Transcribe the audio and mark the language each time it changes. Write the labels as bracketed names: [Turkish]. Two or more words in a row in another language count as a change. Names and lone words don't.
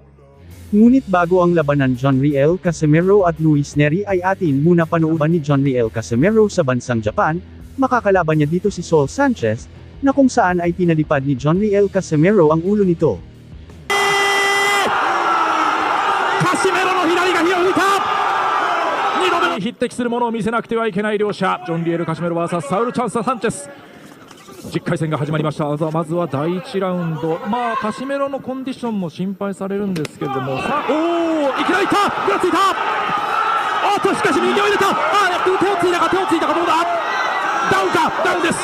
[Filipino] Ngunit bago ang labanan John Riel Casimero at Luis Neri ay atin muna panoorin ni John Riel Casimero sa bansang Japan, makakalaban niya dito si Saul Sanchez, na kung saan ay pinalipad ni John Riel Casimero ang ulo nito. [Japanese] Casimero の左が火を吹いた2度目に匹敵するものを見せなくてはいけない両者ジョン・リエル・カシメロ VS サウル・チャンス・サンチェス10回戦が始まりました。まずは第1ラウンド、カシメロのコンディションも心配されるんですけれども、さあいきなりいったぐらついたしかし右を入れた手をついたかどうだダウンかダウンです。